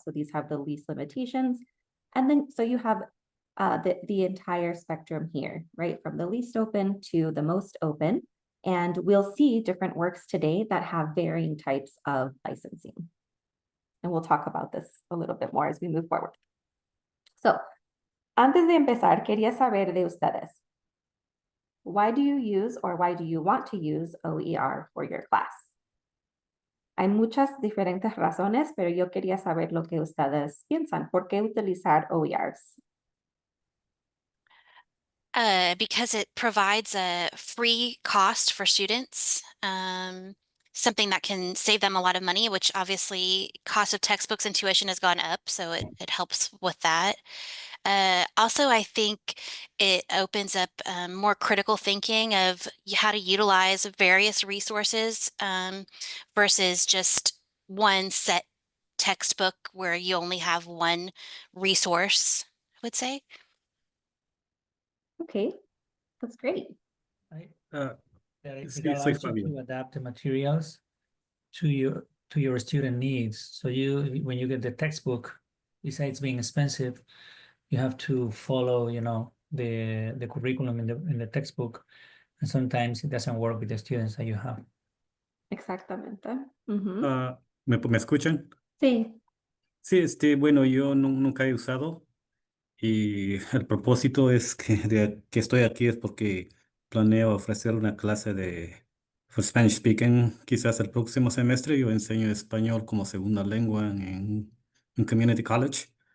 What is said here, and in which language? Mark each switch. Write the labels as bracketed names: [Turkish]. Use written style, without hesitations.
[English] So these have the least limitations. And then, so you have the entire spectrum here, right? From the least open to the most open. And we'll see different works today that have varying types of licensing. And we'll talk about this a little bit more as we move forward. [Spanish] So, antes de empezar, quería saber de ustedes. [English] Why do you use or why do you want to use OER for your class? [Spanish] Hay muchas diferentes razones, pero yo quería saber lo que ustedes piensan. ¿Por qué utilizar OERs? [English] Because it provides a free cost for students, something that can save them a lot of money, which obviously cost of textbooks and tuition has gone up, so it helps with that. Also, I think it opens up more critical thinking of how to utilize various resources versus just one set textbook where you only have one resource, I would say. Okay, that's great. It allows you to adapt the materials to your student needs. So when you get the textbook, besides being expensive, you have to follow, the curriculum in the textbook, and sometimes it doesn't work with the students that you have. [Spanish] Exactamente. ¿Me escuchan? Sí. Sí, bueno, yo nunca he usado y el propósito es que estoy aquí es porque planeo ofrecer una clase [English] for Spanish speaking [Spanish] quizás el próximo semestre. Yo enseño español como segunda lengua en Community College.